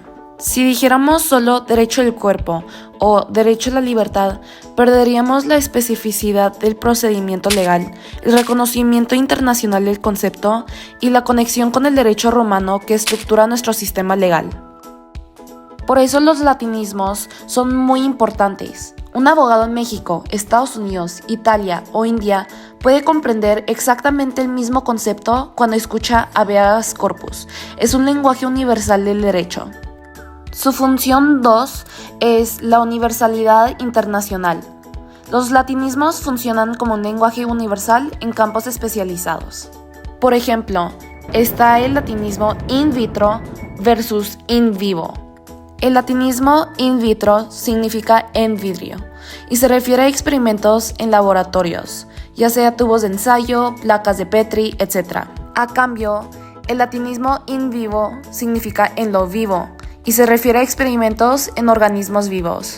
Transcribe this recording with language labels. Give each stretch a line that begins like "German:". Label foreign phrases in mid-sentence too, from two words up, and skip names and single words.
Spanish: Si dijéramos solo derecho del cuerpo o derecho a la libertad, perderíamos la especificidad del procedimiento legal, el reconocimiento internacional del concepto y la conexión con el derecho romano que estructura nuestro sistema legal. Por eso los latinismos son muy importantes. Un abogado en México, Estados Unidos, Italia o India puede comprender exactamente el mismo concepto cuando escucha
Latin: habeas corpus.
Spanish: Es un lenguaje universal del derecho. Su función 2 es la universalidad internacional. Los latinismos funcionan como un lenguaje universal en campos especializados. Por ejemplo, está el latinismo
Latin: in vitro
Spanish: versus
Latin: in vivo.
Spanish: El latinismo
Latin: in vitro
Spanish: significa en vidrio y se refiere a experimentos en laboratorios, ya sea tubos de ensayo, placas de Petri, etc. A cambio, el latinismo
Latin: in vivo
Spanish: significa en lo vivo y se refiere a experimentos en organismos vivos.